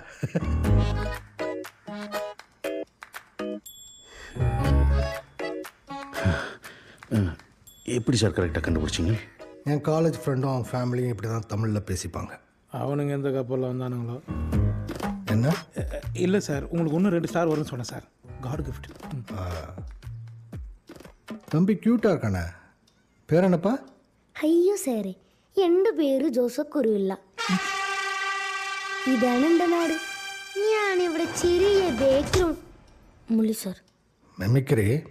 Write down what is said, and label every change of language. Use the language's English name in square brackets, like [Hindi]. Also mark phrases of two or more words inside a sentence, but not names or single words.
[Tamil] எப்படி சார் கரெக்டாக கண்டுபிடிச்சிங்க? என் காலேஜ் ஃப்ரெண்டும் அவன் ஃபேமிலியும் இப்படி தான் தமிழில் பேசிப்பாங்க. அவனுங்க எந்த கப்பலில் வந்தானுங்களோ. என்ன? இல்லை சார், உங்களுக்கு இன்னும் 2 ஸ்டார் வரும்னு சொன்னேன் சார். [English] God gift. [Tamil] தம்பி க்யூட்டாக இருக்கானே, பேர் என்னப்பா? [Malayalam] അയ്യോ സാറേ, എൻ്റെ പേര് ജോസഫ് കുരുവില്ല. ഇതാണ് എൻ്റെ നാട്. ഞാനിവിടെ ചെറിയ ബേക്കറും മുള്ളി സാർ. [Tamil] மெமிக்ரி